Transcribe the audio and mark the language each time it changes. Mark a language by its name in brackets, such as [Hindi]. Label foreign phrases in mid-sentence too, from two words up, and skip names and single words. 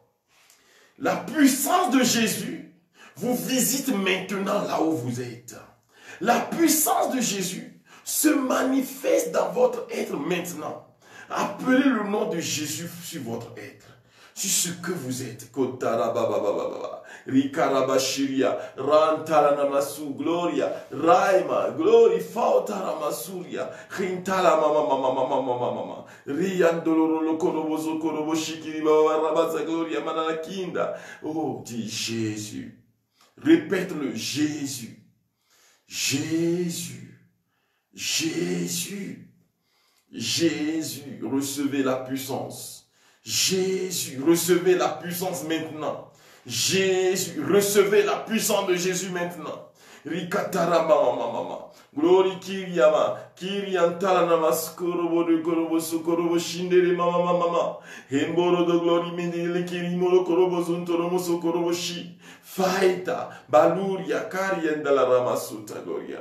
[French] La puissance de Jésus vous visite maintenant là où vous êtes. La puissance de Jésus se manifeste dans votre être maintenant. Appelez le nom de Jésus sur votre être, sur ce que vous êtes. Rikarabashiria, Rantaranamasu, Gloria, Raima, Glory, Fautaramasurya, Rintala mama, Riandolo Korobozo Koroboshikiri, Rabaza Gloria, Mananakinda. Oh, dis Jésus. Répète-le, Jésus. Jésus. Jésus. Jésus, recevez la puissance. Jésus, recevez la puissance maintenant. Jésus, recevez la puissance de Jésus maintenant. Rikatara mama. Glory Kiriama. Kiriantala namaskorobo de korobo sokorobo shindere mama. Hemboro de glory medele kirimoro korobo zuntoromo sokorobo shi. Faita, Baluria, Kariendala Ramasuta Gloria.